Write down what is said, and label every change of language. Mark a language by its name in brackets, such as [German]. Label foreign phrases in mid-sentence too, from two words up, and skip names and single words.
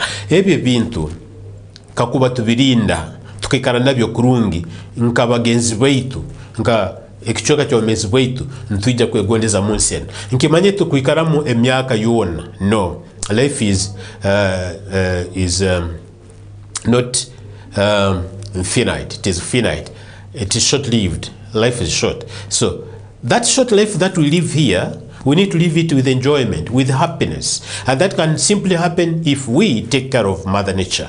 [Tooro] Ebyo bintu kakuba tubirinda tukikara nabyo kurungi nka bagenzi baitu, nka ekichoka kyomezi bwaitu ntujja kwegondeza munsi eno nkimanye tukwikaramu emyaka yona. [English] No, life is not finite. It is finite. It is short-lived. Life is short. So that short life that we live here, we need to live it with enjoyment, with happiness, and that can simply happen if we take care of Mother Nature.